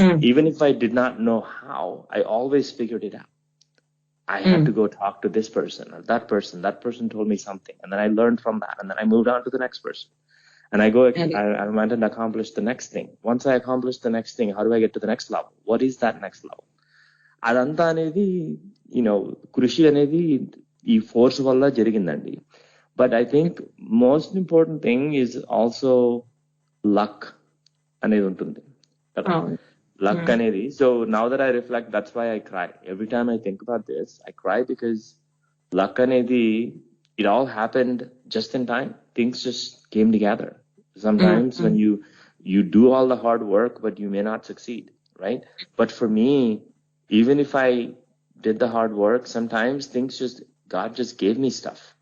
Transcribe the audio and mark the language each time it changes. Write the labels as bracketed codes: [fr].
[en] Even if I did not know how, I always figured it out. I had to go talk to this person or that person. That person told me something. And then I learned from that. And then I moved on to the next person. And I went and accomplished the next thing. Once I accomplished the next thing, how do I get to the next level? What is that next level? [te] అదంతా అనేది కృషి అనేది ఈ force వల్ల జరిగిందండి. [en] but I think most important thing is also luck [te] అనేది ఉంటుంది కదా, లక్ అనేది. [en] So now that I reflect, that's why I cry every time I think about this. I cry because luck అనేది, it all happened just in time. Things just came together. Sometimes when you do all the hard work, but you may not succeed, right? But for me, even if I did the hard work, sometimes God just gave me stuff.